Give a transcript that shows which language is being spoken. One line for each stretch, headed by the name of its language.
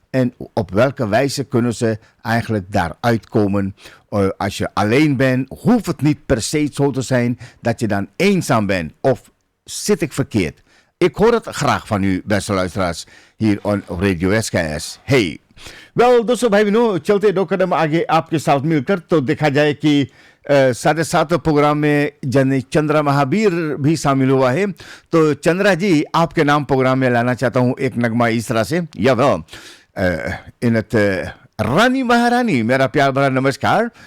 Dutch: En op welke wijze kunnen ze eigenlijk daaruit komen? Als je alleen bent, hoeft het niet per se zo te zijn dat je dan eenzaam bent. Of zit ik verkeerd? Ik hoor het graag van u, beste luisteraars, hier op Radio SKS.
English: Hey. Well,
Hindi: दोस्तों भाई बहनों, चलते दो कदम आगे आपके साथ मिलकर तो देखा जाए कि 7:30 प्रोग्राम में चंद्रा महावीर भी शामिल हुआ है. तो चंद्रा जी, आपके नाम प्रोग्राम में लाना चाहता हूँ एक नगमा इस तरह से. या
English: well,
Dutch: in het
Hindi: Rani Maharani, मेरा प्यार भरा नमस्कार.